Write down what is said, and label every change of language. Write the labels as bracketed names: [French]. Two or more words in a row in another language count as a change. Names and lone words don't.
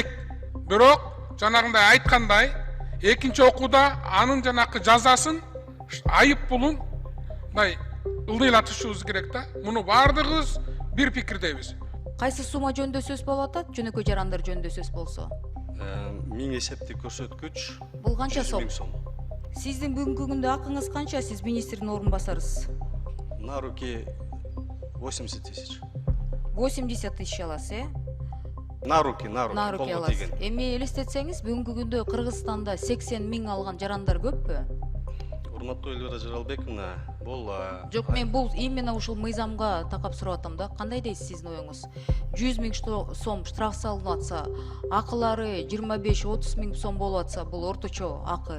[Kyrgyz] Бирок жанагындай айткандай, экинчи окууда анын жанакы жазасын, айып пулун мындай ылдыйлатышыбыз керек да. Муну бардыгыбыз бир пикирдейбиз. Кайсы сума жөнүндө сөз болуп атат? Жөнөкөй жарандар жөнүндө сөз болсо. 1000 эсептик көрсөткүч. Бул канча сом? 100 000 сом. Сиздин бүгүнкү күндө акыңыз канча? Сиз министрдин орун басарыз. [Russian] На руки 80 000. [Kyrgyz] 80 тысяч аласыз, э? [Russian] На руки, На руки [Kyrgyz] колго аласыз. тиген. Эми элестетсеңиз, бүгүнкү күндө Кыргызстанда 80 000 алган жарандар көппү? урматтуу Элвира Жаралбековна, бул Жок, мен бул именно ушул мыйзамга такап сурап атам да. Кандай дейсиз сиздин оюңуз? 100 000 сом штраф салынып атса, акылары 25-30 000 сом болуп атса, бул орточо акы.